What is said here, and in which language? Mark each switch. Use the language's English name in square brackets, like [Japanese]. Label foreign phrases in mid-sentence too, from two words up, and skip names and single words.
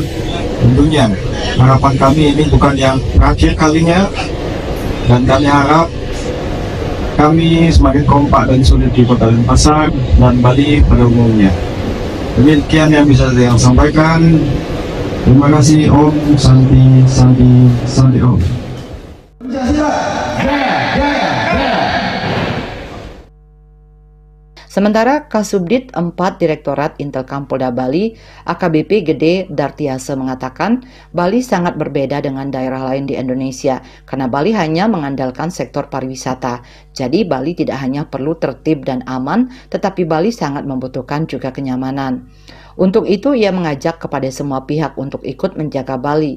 [Indonesian] Tentunya harapan kami ini bukan yang terakhir kalinya dan kami harap kami semakin kompak dan solid di Kota Denpasar dan Bali pada umumnya. Demikian yang bisa saya sampaikan. Terima kasih. [Sanskrit] Om Santi Santi Santi Om. [Indonesian] Sementara Kasubdit 4 Direktorat Intelkam Polda Bali, AKBP Gede Dartiase mengatakan Bali sangat berbeda dengan daerah lain di Indonesia karena Bali hanya mengandalkan sektor pariwisata. Jadi Bali tidak hanya perlu tertib dan aman, tetapi Bali sangat membutuhkan juga kenyamanan. Untuk itu ia mengajak kepada semua pihak untuk ikut menjaga Bali.